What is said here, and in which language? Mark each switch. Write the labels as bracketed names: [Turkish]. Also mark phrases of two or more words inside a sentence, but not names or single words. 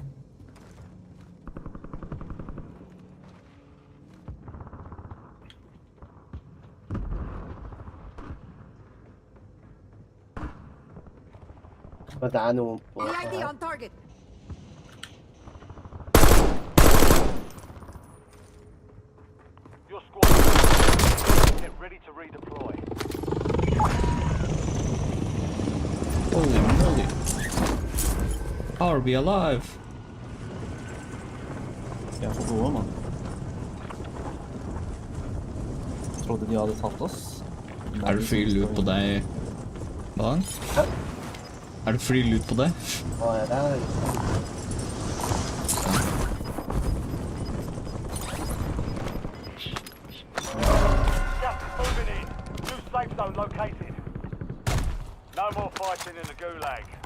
[Norwegian] Men det er noen på [English] on target. Your squad. Get ready to redeploy. Holy moly. Are we alive? [Norwegian] Jeg er for gode, mann. Jeg trodde de hadde tatt oss. Er det [English] free loot [Norwegian] på deg, Bang? Er det [English] free loot [Norwegian] på deg? Hva er det? [English] Moving in. New safe zone located. No more fighting in the gulag.